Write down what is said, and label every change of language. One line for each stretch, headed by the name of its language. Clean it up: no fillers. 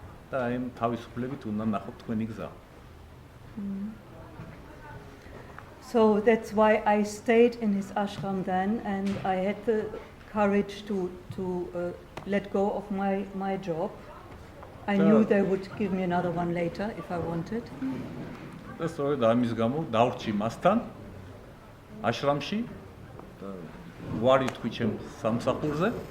Georgian: და აი თავისუფლებით უნდა ნახოთ თქვენი გზა.
English: So that's why I stayed in his ashram then, and I had the courage to let go of my job. I knew they would give me another one later if I wanted.
Georgian: და სწორედ ამის გამო დავრჩი მასთან აშრამში და ვარი თქვი ჩემ სამსახურზე.